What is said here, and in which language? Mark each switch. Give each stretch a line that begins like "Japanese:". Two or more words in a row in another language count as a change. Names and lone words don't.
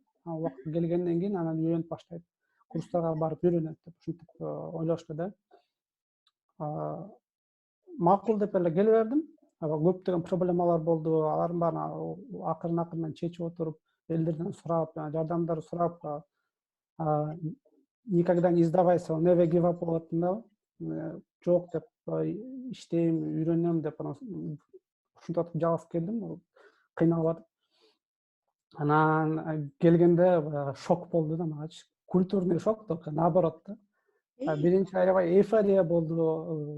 Kyrgyz: Убакыт келгенден кийин анан үйрөнүп баштайт. Курстарга барып үйрөнөт деп ушинтип ойлошду да. Макул деп эле келе бердим. Көптөгөн проблемалар болду. Алардын баарын акырын чечип отуруп, элдерден сурап, жардамдар сурап,
Russian: никогда не сдавайся,
English: never give up
Kyrgyz: болуп аттым да. Жок деп иштейм, үйрөнөм деп анан ушинтип жалгыз келдим. Кыйналып атып. Анан келгенде баягы шок болду да магачы.
Russian: Культурный шок, только наоборот да.
Kyrgyz: Биринчи аябай эйфория болду.